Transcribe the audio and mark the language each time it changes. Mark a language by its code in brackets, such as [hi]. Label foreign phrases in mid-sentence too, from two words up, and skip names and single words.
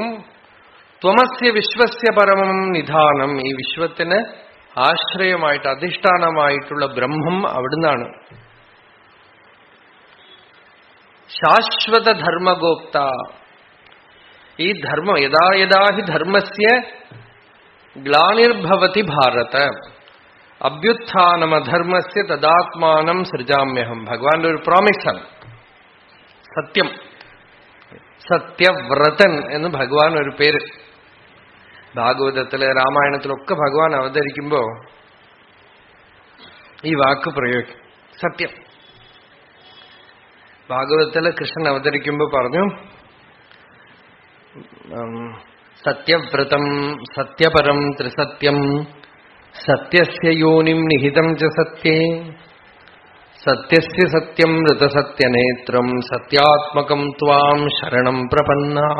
[sa] ത്വമസ്യ വിശ്വസ്യ പരമം നിധാനം. [ml] ഈ വിശ്വത്തിന് ആശ്രയമായിട്ട് അധിഷ്ഠാനമായിട്ടുള്ള ബ്രഹ്മം അവിടുന്നാണ്. [sa] ശാശ്വത ധർമ്മഗോപ്ത. [ml] ഈ ധർമ്മം [sa] യഥാ യഥാ ഹി ധർമ്മസ്യ ഗ്ലാനിർഭവതി ഭാരത അഭ്യുത്ഥാനമധർമ്മസ്യ തദാത്മാനം സൃജാമ്യഹം. [ml] ഭഗവാന്റെ ഒരു പ്രോമിസാണ്. സത്യം, സത്യവ്രതൻ എന്ന് ഭഗവാൻ ഒരു പേര്. ഭാഗവതത്തില് രാമായണത്തിലൊക്കെ ഭഗവാൻ അവതരിക്കുമ്പോ ഈ വാക്ക് പ്രയോഗിക്കും, സത്യം. ഭാഗവതത്തില് കൃഷ്ണൻ അവതരിക്കുമ്പോ പറഞ്ഞു, [sa] സത്യവ്രതം സത്യപരം ത്രിസത്യം സത്യസ്യ യോനിം നിഹിതം ച സത്യേ സത്യസ്യ സത്യം ഋതസത്യനേത്രം സത്യാത്മകം ത്വാം ശരണം പ്രപന്നാഹ.